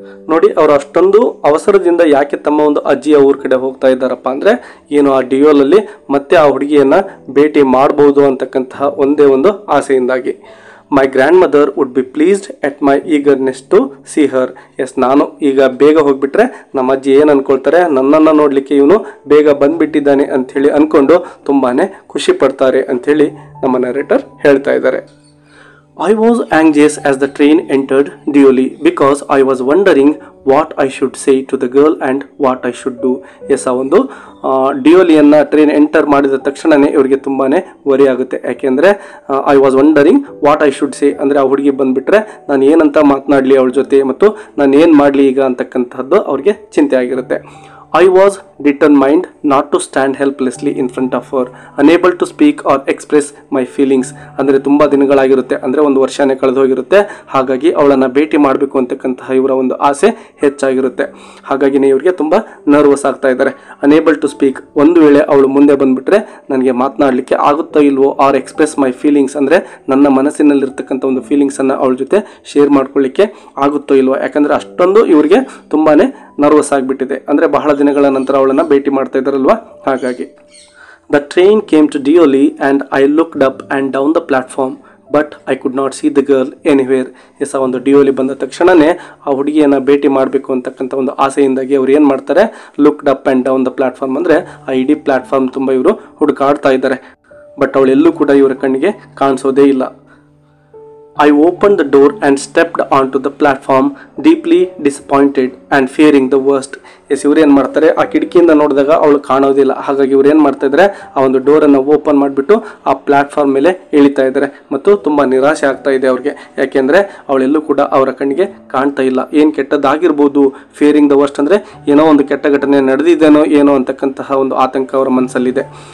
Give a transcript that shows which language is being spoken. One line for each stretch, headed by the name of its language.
Kannada: ನೋಡಿ, ಅವರು ಅಷ್ಟೊಂದು ಅವಸರದಿಂದ ಯಾಕೆ ತಮ್ಮ ಒಂದು ಅಜ್ಜಿಯ ಊರ ಕಡೆ ಹೋಗ್ತಾ ಇದ್ದಾರಪ್ಪ ಅಂದರೆ ಏನು ಆ ಡಿಯೋಲಲ್ಲಿ ಮತ್ತೆ ಆ ಹುಡುಗಿಯನ್ನು ಭೇಟಿ ಮಾಡ್ಬೋದು ಅಂತಕ್ಕಂತಹ ಒಂದೇ ಒಂದು ಆಸೆಯಿಂದಾಗಿ.
English: My grandmother would be pleased at my eagerness to see her.
Kannada: S, ನಾನು ಈಗ ಬೇಗ ಹೋಗ್ಬಿಟ್ರೆ ನಮ್ಮ ಅಜ್ಜಿ ಏನು ಅನ್ಕೊಳ್ತಾರೆ, ನನ್ನನ್ನು ನೋಡಲಿಕ್ಕೆ ಇವನು ಬೇಗ ಬಂದ್ಬಿಟ್ಟಿದ್ದಾನೆ ಅಂಥೇಳಿ ಅಂದ್ಕೊಂಡು ತುಂಬಾ ಖುಷಿ ಪಡ್ತಾರೆ ಅಂಥೇಳಿ ನಮ್ಮ ನರೇಟರ್ ಹೇಳ್ತಾ ಇದ್ದಾರೆ.
English: I was anxious as the train entered Deoli because I was wondering what I should say to the girl and what I should do.
Kannada: S, ಆ ಒಂದು ಡಿಯೋಲಿಯನ್ನು ಟ್ರೈನ್ ಎಂಟರ್ ಮಾಡಿದ ತಕ್ಷಣವೇ ಇವರಿಗೆ ತುಂಬಾ ವರಿ ಆಗುತ್ತೆ. ಯಾಕೆಂದರೆ
English: I was wondering what I should say
Kannada: ಅಂದರೆ ಆ ಹುಡುಗಿ ಬಂದುಬಿಟ್ರೆ ನಾನು ಏನಂತ ಮಾತನಾಡಲಿ ಅವಳ ಜೊತೆ ಮತ್ತು ನಾನು ಏನು ಮಾಡಲಿ ಈಗ ಅಂತಕ್ಕಂಥದ್ದು ಅವ್ರಿಗೆ ಚಿಂತೆ ಆಗಿರುತ್ತೆ.
English: I was determined not to stand helplessly in front of her, unable to speak or express my feelings.
Kannada: ಅಂದರೆ ತುಂಬ ದಿನಗಳಾಗಿರುತ್ತೆ, ಅಂದರೆ ಒಂದು ವರ್ಷನೇ ಕಳೆದು ಹೋಗಿರುತ್ತೆ. ಹಾಗಾಗಿ ಅವಳನ್ನು ಭೇಟಿ ಮಾಡಬೇಕು ಅಂತಕ್ಕಂತಹ ಇವರ ಒಂದು ಆಸೆ ಹೆಚ್ಚಾಗಿರುತ್ತೆ. ಹಾಗಾಗಿನೇ ಇವರಿಗೆ ತುಂಬ ನರ್ವಸ್ ಆಗ್ತಾ ಇದ್ದಾರೆ.
English: unable to speak,
Kannada: ಒಂದು ವೇಳೆ ಅವಳು ಮುಂದೆ ಬಂದುಬಿಟ್ರೆ ನನಗೆ ಮಾತನಾಡಲಿಕ್ಕೆ ಆಗುತ್ತೋ ಇಲ್ವೋ,
English: or express my feelings
Kannada: ಅಂದರೆ ನನ್ನ ಮನಸ್ಸಿನಲ್ಲಿರ್ತಕ್ಕಂಥ ಒಂದು ಫೀಲಿಂಗ್ಸನ್ನು ಅವಳ ಜೊತೆ ಶೇರ್ ಮಾಡ್ಕೊಳ್ಳಿಕ್ಕೆ ಆಗುತ್ತೋ ಇಲ್ವೋ. ಯಾಕಂದರೆ ಅಷ್ಟೊಂದು ಇವರಿಗೆ ತುಂಬಾ ನರ್ವಸ್ ಆಗಿಬಿಟ್ಟಿದೆ. ಅಂದರೆ ಬಹಳ ದಿನಗಳ ನಂತರ ಅವಳನ್ನು ಭೇಟಿ ಮಾಡ್ತಾ ಇದ್ದಾರಲ್ವ, ಹಾಗಾಗಿ.
English: The train came to Deoli and I looked up and down the platform but I could not see the girl anywhere.
Kannada: S, ಆ ಒಂದು ಡಿಯೋಲಿ ಬಂದ ತಕ್ಷಣವೇ ಆ ಹುಡುಗಿಯನ್ನು ಭೇಟಿ ಮಾಡಬೇಕು ಅಂತಕ್ಕಂಥ ಒಂದು ಆಸೆಯಿಂದಾಗಿ ಅವ್ರು ಏನು ಮಾಡ್ತಾರೆ,
English: looked up and down the platform
Kannada: ಅಂದರೆ ಆ ಇಡೀ ಪ್ಲಾಟ್ಫಾರ್ಮ್ ತುಂಬ ಇವರು ಹುಡುಕಾಡ್ತಾ ಇದ್ದಾರೆ. ಬಟ್ ಅವಳೆಲ್ಲೂ ಕೂಡ ಇವರ ಕಣ್ಣಿಗೆ ಕಾಣಿಸೋದೇ ಇಲ್ಲ.
English: I opened the door and stepped onto the platform, deeply disappointed and fearing the worst.
Kannada: S, ಇವ್ರು ಏನು ಮಾಡ್ತಾರೆ, ಆ ಕಿಟಕಿಯಿಂದ ನೋಡಿದಾಗ ಅವಳು ಕಾಣೋದಿಲ್ಲ. ಹಾಗಾಗಿ ಇವ್ರು ಏನು ಮಾಡ್ತಾ ಇದ್ದಾರೆ, ಆ ಒಂದು ಡೋರನ್ನು ಓಪನ್ ಮಾಡಿಬಿಟ್ಟು ಆ ಪ್ಲಾಟ್ಫಾರ್ಮ್ ಮೇಲೆ ಇಳಿತಾ ಇದ್ದಾರೆ ಮತ್ತು ತುಂಬ ನಿರಾಶೆ ಆಗ್ತಾ ಇದೆ ಅವ್ರಿಗೆ. ಯಾಕೆಂದರೆ ಅವಳೆಲ್ಲೂ ಕೂಡ ಅವರ ಕಣ್ಣಿಗೆ ಕಾಣ್ತಾ ಇಲ್ಲ. ಏನು ಕೆಟ್ಟದ್ದಾಗಿರ್ಬೋದು,
English: fearing the worst
Kannada: ಅಂದರೆ ಏನೋ ಒಂದು ಕೆಟ್ಟ ಘಟನೆ ನಡೆದಿದ್ದೇನೋ ಏನೋ ಅಂತಕ್ಕಂತಹ ಒಂದು ಆತಂಕ ಅವರ ಮನಸ್ಸಲ್ಲಿದೆ.